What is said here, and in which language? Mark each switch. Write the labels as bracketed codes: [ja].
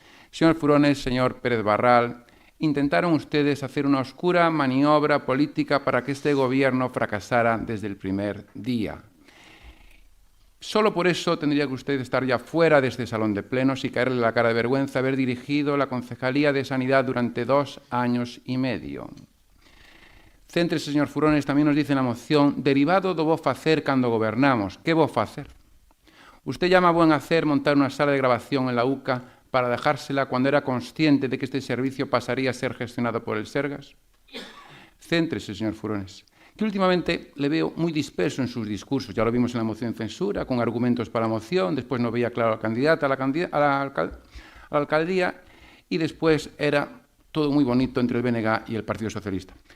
[es] Señor Furones, señor Pérez Barral, intentaron ustedes hacer una oscura maniobra política para que este gobierno fracasara desde el primer día. Solo por eso tendría que usted estar ya fuera de este salón de plenos y caerle la cara de vergüenza haber dirigido la Concejalía de Sanidad durante 2 años y medio. [gl] Céntrese, señor Furones, tamén [es] nos dice [gl] na moción, derivado do bo facer cando gobernamos. Que bo facer? [es] Usted llama a buen hacer montar unha sala de grabación en la UCA para dejársela cuando era consciente de que este servicio pasaría a ser gestionado por el Sergas. Céntrese, señor Furones, que últimamente le veo muy disperso en sus discursos. Ya lo vimos en la moción de censura, con argumentos para la moción, después no veía claro a la candidata a la alcaldía y después era todo muy bonito entre el BNG y el Partido Socialista.